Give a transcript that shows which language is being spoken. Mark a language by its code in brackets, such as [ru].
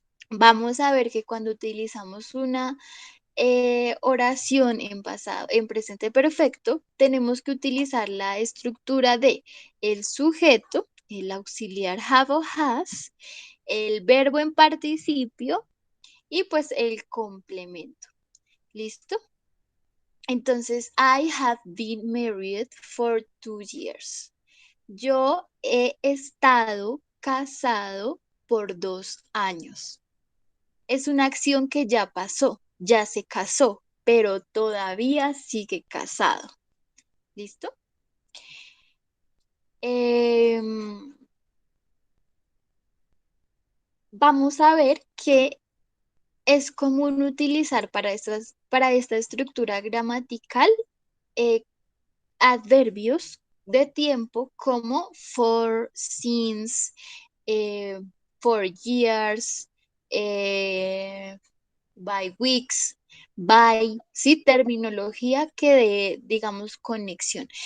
[es] Vamos a ver que cuando utilizamos una oración en pasado, en presente perfecto, tenemos que utilizar la estructura de el sujeto, el auxiliar have o has, el verbo en participio y pues el complemento. ¿Listo? [en] Entonces, I have been married for 2 years. [es] Yo he estado casado por 2 años. Es una acción que ya pasó, ya se casó, pero todavía sigue casado. ¿Listo? Em, Vamos a ver qué es común utilizar para esta estructura gramatical eh, adverbios de tiempo como for, since, eh, for years, eh, by weeks, by, sí, terminología que dé, digamos, conexión.